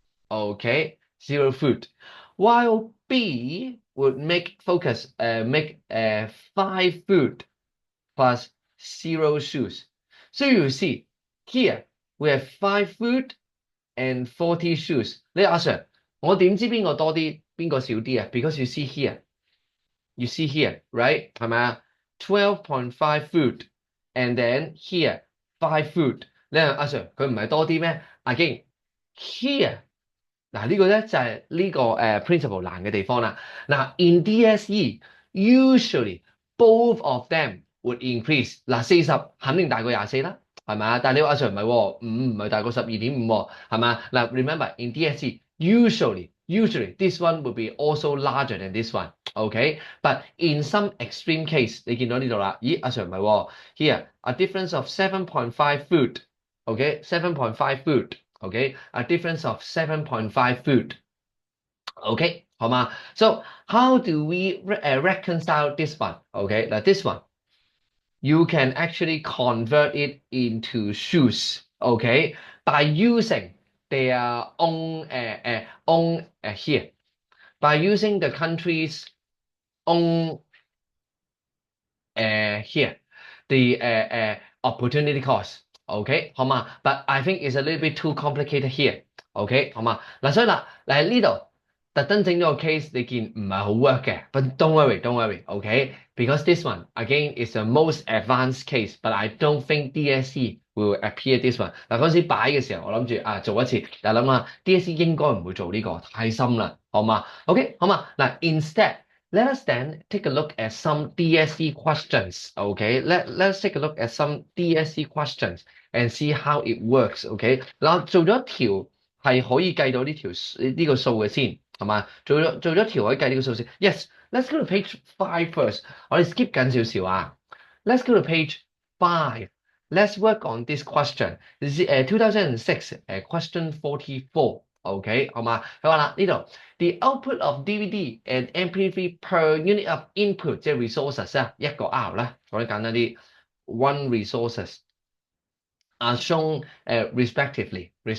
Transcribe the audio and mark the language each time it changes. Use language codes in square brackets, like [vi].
[en] Okay, 0 food. While B would make 5 food plus 0 shoes. So you see here we have 5 food and 40 shoes. [yue] 你阿 Sir，我點知邊個多啲，邊個少啲啊？ [en] Because you see here, right？ [yue] 係咪啊？ [en] 12.5 food and then here 5 food。 [yue] 你話阿 Sir 佢唔係多啲咩？ [en] Again here [yue] 嗱呢個咧就係呢個principle 難嘅地方啦。 [en] 嗱 in DSE usually both of them would increase。 [yue] 嗱40肯定大過24啦。係咪啊？但係你話阿 Sir 唔係喎，唔係大過12.5喎，係咪啊？ [en] 嗱，remember in DSE usually this one would be also larger than this one, okay? But in some extreme case， [yue] 你見到呢度啦，咦阿 Sir 唔係喎 [en] ，here a difference of 7.5 food, okay? 7.5 food, okay? A difference of 7.5 food, okay? [yue] 好嘛？ [en] So how do we reconcile this one? Okay, now this one.You can actually convert it into shoes, okay, by using their own here, by using the country's own here, the opportunity cost, okay, [yue] 好嘛 [en] ？But I think it's a little bit too complicated here, okay，好嘛？ [yue] 嗱，所以嗱，喺呢度特登整咗個 case，你見唔係好 work 嘅， [en] but don't worry, okay，because this one [yue] again is the most advanced case，but I don't think DSE will appear this one。嗱嗰陣時擺嘅時候，我諗住做一次，但係諗下 DSE 應該唔會做呢個，太深啦，好嘛？OK，好嘛？ [en] 嗱，instead。Let us then take a look at some DSE questions. Okay, let's take a look at some DSE questions and see how it works. [yue] Okay，嗱，做咗條係可以計到呢個數嘅先，係嘛？做咗條可以計呢個數先。 [en] Yes, let's go to page 5 first。 [yue] 我哋 skip 緊少少啊。 [en] Let's go to page 5. Let's work on this question. This is 2006 question 44. OK， [yue] 好嘛？佢話啦呢度。 [en] The output of DVD and MP3 per unit of input [yue] 即係 resources 啊，一個 R 啦，講得簡單啲 [en] ，one resources are shown respectively.